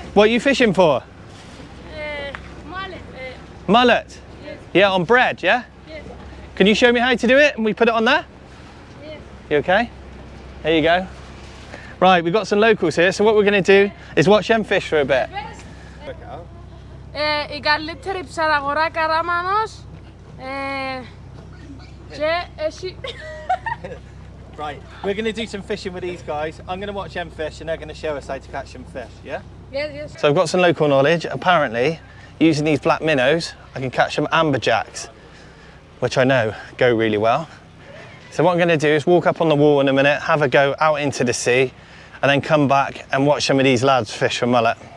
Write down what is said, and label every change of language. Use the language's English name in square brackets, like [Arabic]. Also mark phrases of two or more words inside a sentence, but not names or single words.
[English] What are you fishing for? Mullet. Mullet? Yes. Yeah, on bread, yeah? Yes. Can you show me how to do it and we put it on there? Yes. You okay? There you go. Right, we've got some locals here, so what we're going to do is watch them fish for a bit. [Greek] Η καλύτερη ψαραγορά Καράμανος και εσύ. [English] Right, we're going to do some fishing with these guys. I'm going to watch them fish and they're going to show us how to catch some fish, yeah? Yes, yes. So I've got some local knowledge. Apparently, using these black minnows, I can catch some amberjacks, which I know go really well. So what I'm going to do is walk up on the wall in a minute, have a go out into the sea, and then come back and watch some of these lads fish for mullet.